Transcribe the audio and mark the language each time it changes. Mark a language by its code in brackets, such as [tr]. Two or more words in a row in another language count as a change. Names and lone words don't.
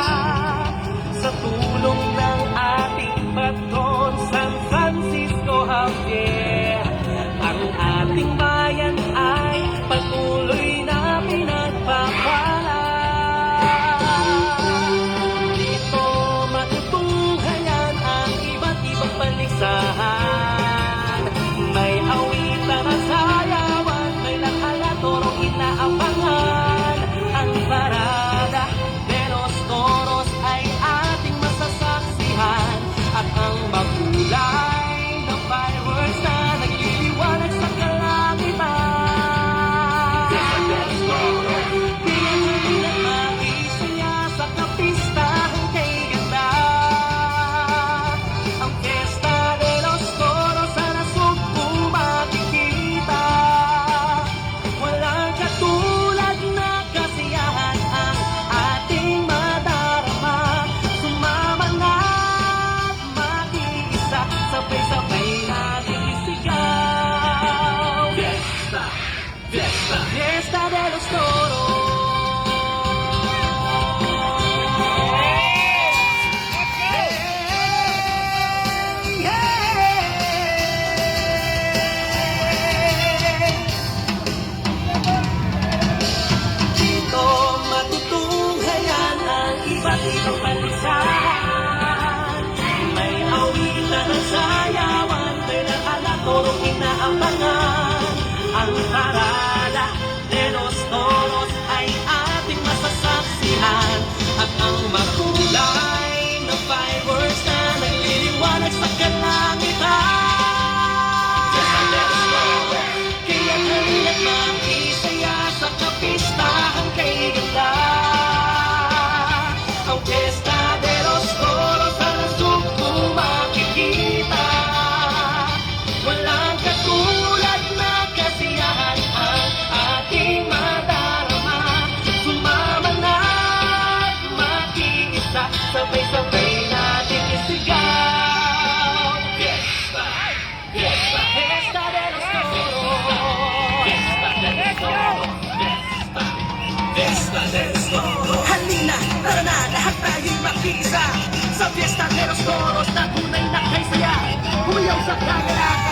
[tl] Sa tulong ng ating patron San Francisco Javier, ang ating bayan ay patuloy na pinagpapala. Dito matutunghayan ang iba't ibang paligsahan. May awitan at sayawan, may lakala torong inaabangan. Ang [es] parada de los toros [tl] ay ating masasaksihan, at ang makulay na fireworks na nagliliwanag sa kalangitan. Pinag maisaya sa kapistahan kay ganda. Ang Fiesta de los Toros sa nasog kung makikita. Walang katulad na kasiyahan ang ating madarama. Sumama na't makiisa, sabay-sabay natin isigaw. Fiesta, fiesta, Fiesta de los Toros. Dito matutunghayan ang iba't ibang paligsahan. May awitan at sayawan, may lakala torong inaabangan. Ang [es] parada de los toros [tl] ay ating masasaksihan, at ang makulay na fireworks na nagliliwanag sa kalangitan. Kaya halina't makisaya sa kapistahan kay ganda. Ang Fiesta de los Toros sa nasog kung makikita. Walang katulad na kasiyahan ang ating madarama. Sumama na't makiisa, sabay-sabay natin isigaw. fiesta, fiesta, Fiesta de los Toros. fiesta de los toros, fiesta, fiesta de los toros. Halina, tara na, lahat tayo'y makiisa sa Fiesta de los Toros na tunay na kay saya. Humayaw sa kamera